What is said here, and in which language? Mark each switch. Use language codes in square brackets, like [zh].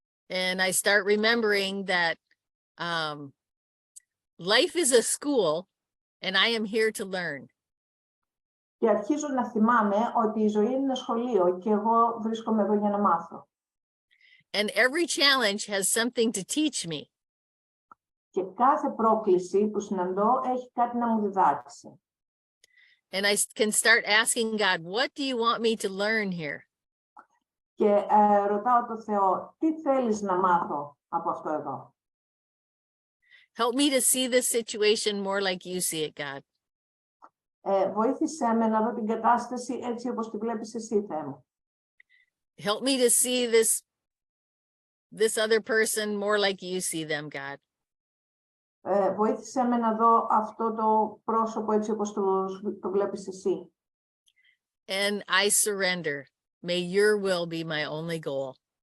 [en] And I start remembering that life is a school and I am here to learn. [el] Και αρχίζω να θυμάμαι ότι η ζωή είναι ένα σχολείο και εγώ βρίσκομαι εδώ για να μάθω. [en] And every challenge has something to teach me. [el] Και κάθε πρόκληση που συναντώ έχει κάτι να μου διδάξει. [en] And I can start asking God, what do you want me to learn here? [el] Και ρωτάω τον Θεό, τι θέλεις να μάθω από αυτό εδώ? [en] Help me to see this situation more like you see it, God. [el] Βοήθησέ με να δω την κατάσταση έτσι όπως τη βλέπεις εσύ, Θεέ μου. [en] Help me to see this other person more like you see them, God. [el] Βοήθησέ με να δω αυτό το πρόσωπο έτσι όπως το βλέπεις εσύ. [en] And I surrender. May your will be my only goal.